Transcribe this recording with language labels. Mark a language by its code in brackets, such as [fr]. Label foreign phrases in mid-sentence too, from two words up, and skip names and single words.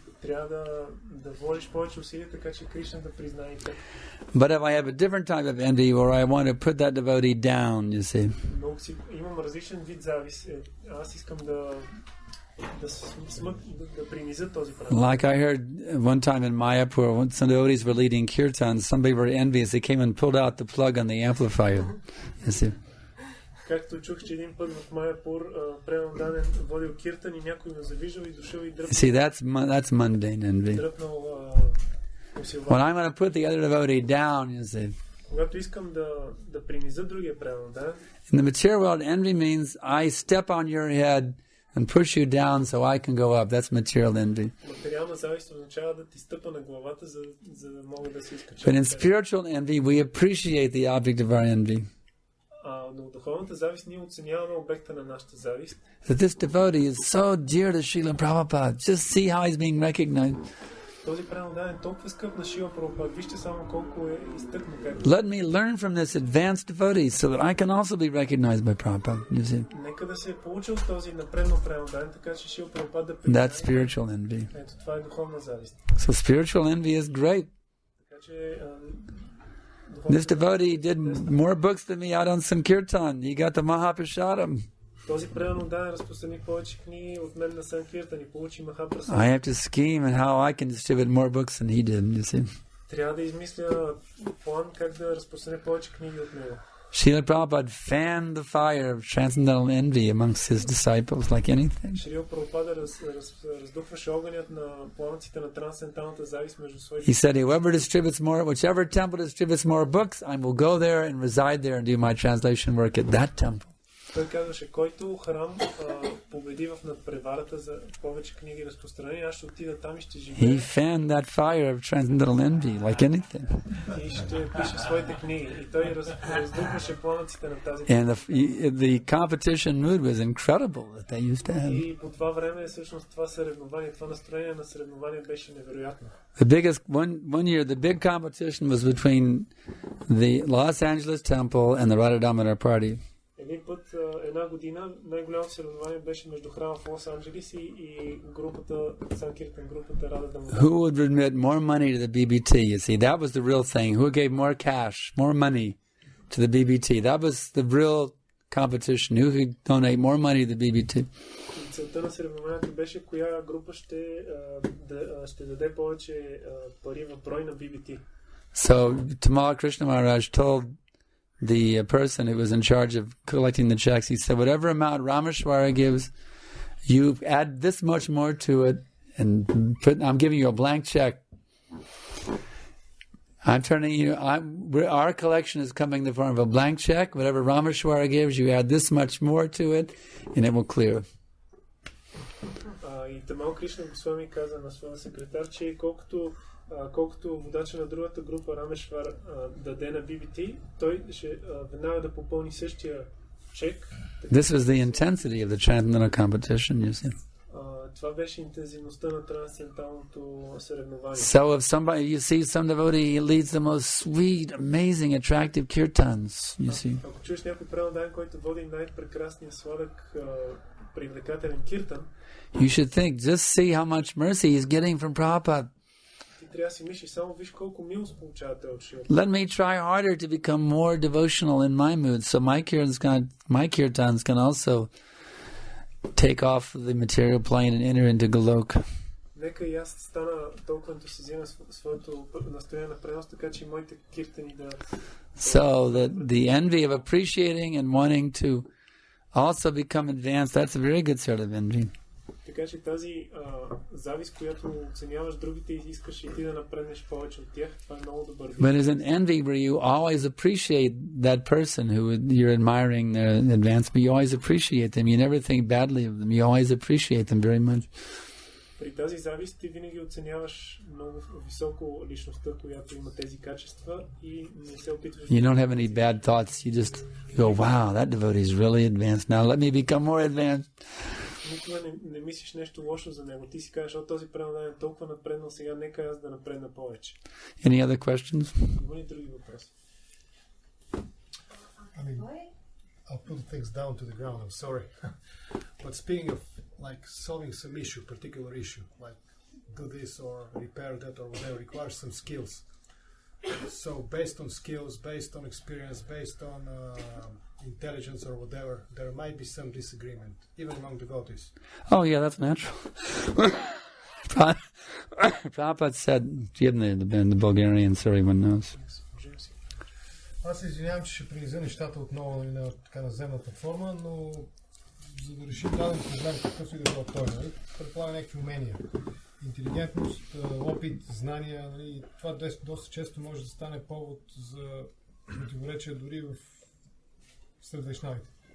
[en] But if I have a different type of envy where I want to put that devotee down, you see. Like I heard one time in Mayapur, when some devotees were leading kirtan, somebody were envious. They came and pulled out the plug on the amplifier. You see. [bg] Както чух, че един път в Майапур преданен водил киртан и някой ме завиждал и дошъл и дръпнал. [en] See, that's mundane envy. When I'm going to put the other devotee down, you see. [bg] Когато искам да приниза другия преданен. [en] In the material world, envy means I step on your head and push you down so I can go up. That's material envy. [bg] Материална завист означава да ти стъпа на главата, за да мога да се изкача. [en] But in spiritual envy, we appreciate the object of our envy. [bg] Но духовната завист ние оценяваме обекта на нашата завист. [en] That this devotee is so dear to Srila Prabhupada. Just see how he's being recognized. [bg] Този преданен е толкова скъп на Шрила Прабхупад. Вижте само колко е изтъкнат. [en] Let me learn from this advanced devotee so that I can also be recognized by Prabhupada. You see? [bg] Нека да се получи от този напредно преданен, така че Шрила Прабхупад да признае. [en] That's spiritual envy. [bg] Ето това е духовна завист. [en] So spiritual envy is great. [bg] Така че [en] this devotee did more books than me out on Sankirtan. He got the Mahaprasadam. [bg] Този преданен разпространи повече книги от мен на Санкиртан и получи Махапрасад. [en] I have to scheme and how I can distribute more books than he did, you see. [bg] Трябва да измисля план как да разпространя повече книги от него. [en] Srila Prabhupada fanned the fire of transcendental envy amongst his disciples like anything. [bg] Шрила Прабхупада раздухваше огънят на пламъците на трансценденталната завист между своите. [en] He said, whichever temple distributes more books, I will go there and reside there and do my translation work at that temple. [bg] Той казваше, който храм победи в надпреварата за повече книги разпространени, аз ще отида там и ще живея. [en] He fanned that fire of transcendental envy like anything. [bg] И ще пише своите книги. И той раздухваше пламъците на тази. [en] And the competition mood was incredible that they used to have. [bg] И по това време всъщност това съревнование, това настроение на съревнование беше невероятно. [en] The biggest one year, the big competition was between the Los Angeles Temple and the Radha Party. [bg] Един път, една година, най-голямо съревнование беше между храма в Лос Анджелис и групата, Санкиртан групата Рада Дамодар. [en] Who would remit more money to the BBT? You see, that was the real thing. Who gave more cash, more money to the BBT? That was the real competition. Who could donate more money to the BBT? [bg] Целта на съревнованието беше коя група ще даде повече пари в брой на BBT. [en] So Tamal Krishna Maharaj told the person who was in charge of collecting the checks, he said, whatever amount Rameshwara gives, you add this much more to it, and I'm giving you a blank check. I'm turning you, our collection is coming in the form of a blank check. Whatever Rameshwara gives, you add this much more to it, and it will clear. [bg] И Тамал Кришна Госвами каза на своя секретар, че колкото водача на другата група Рамешвар даде на BBT, той ще веднага да попълни същия чек. [en] This was the intensity of the transcendental competition, you see. [bg] Това беше интензивността на трансценденталното съревнование. [en] So if somebody, you see some devotee leads the most sweet, amazing, attractive kirtans, you see. [bg] Ако чуеш някой преданен, който води най-прекрасния сладък привлекателен киртан, [en] you should think, just see how much mercy he's getting from Prabhupada. [bg] Трябва да си мислиш, само виж колко милост получава той от Шрила. [en] Let me try harder to become more devotional in my mood, so my kirtans can also take off the material plane and enter into Goloka. [bg] Нека и аз стана толкова ентусиазиран своето настояние на пренос, така че моите киртани да... [en] So the envy of appreciating and wanting to also become advanced, that's a very good sort of envy. [bg] Така че тази завист, която оценяваш другите и искаш и ти да напреднеш повече от тях, това е много добър вид. [en] But it's an envy where you always appreciate that person who you're admiring their advancement. You always appreciate them. You never think badly of them. You always appreciate them very much. [bg] При тази завист ти винаги оценяваш много високо личността, която има тези качества и не се опитваш... [en] You don't have any bad thoughts. You just go, wow, that devotee is really advanced. Now let me become more advanced. [bg] Никога не мислиш нещо лошо за него. Ти си кажеш, този преданен е толкова напреднал, сега нека аз да напредна повече. [en] Any other questions? [bg] Има ли други въпроси? [en] I mean, I'll put things down to the ground, I'm sorry. But speaking of like solving some issue, particular issue, like do this or repair that or whatever, requires some skills. So based on skills, based on experience, based on intelligence or whatever, there might be some disagreement, even among devotees. Oh yeah, that's natural. Prabhupada said, the Bulgarian, so everyone knows. [bg] Аз се извинявам, че ще принизя нещата отново на така наземната форма, но за да решим даден проблем, какъв и да било той, нали, предполага някакви умения. Интелигентност, опит, знания, нали, това доста често може да стане повод за противоречия дори сред вайшнавите.